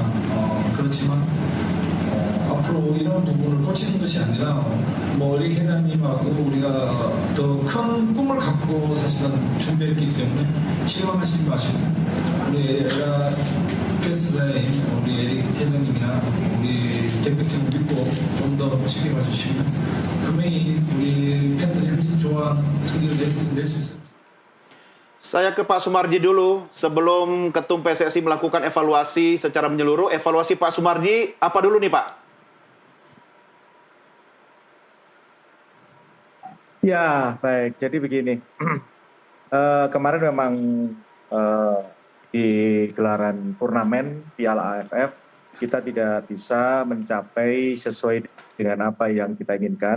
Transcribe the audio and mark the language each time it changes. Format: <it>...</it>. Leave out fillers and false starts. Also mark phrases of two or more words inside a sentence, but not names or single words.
<ko>그렇지만 앞으로 이런 부분을 고치는 것이 아니라 뭐 우리 회장님하고 우리가 더 큰 꿈을 갖고 사실은 준비했기 때문에 실망하시지 마시고 우리 에라 패스라인 우리 에릭 회장님이나 우리 대표팀을 믿고 좀 더 책임져 주시면 분명히 우리 팬들이 훨씬 좋아하는 성적을 낼 수 있습니다.</ko> <id>Saya ke Pak Sumarji dulu sebelum Ketum PSSI melakukan evaluasi secara menyeluruh. Evaluasi Pak Sumarji apa dulu nih, Pak? Ya, baik. Jadi begini, kemarin memang di gelaran turnamen Piala AFF kita tidak bisa mencapai sesuai dengan apa yang kita inginkan.</id>